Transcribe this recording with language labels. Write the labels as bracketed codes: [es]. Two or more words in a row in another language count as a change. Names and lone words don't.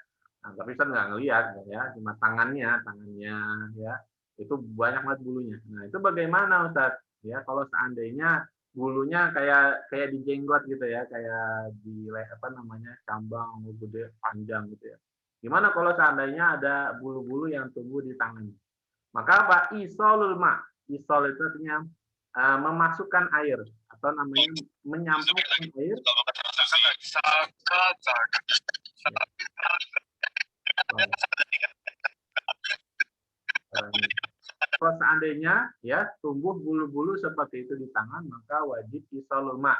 [id] Nah, tapi saya nggak ngelihat ya, cuma tangannya ya, itu banyak banget bulunya. Nah, itu bagaimana Ustaz? Ya, kalau seandainya bulunya kayak kayak di jenggot gitu ya, kayak di apa namanya, cambang gede panjang gitu ya. Gimana kalau seandainya ada bulu-bulu yang tumbuh di tangan? Maka apa? [ar] إيصال الماء. [id] Isol itu artinya memasukkan air atau namanya menyampaikan air. Kalau seandainya ya tumbuh bulu-bulu seperti itu di tangan, maka wajib [ar] إيصال الماء.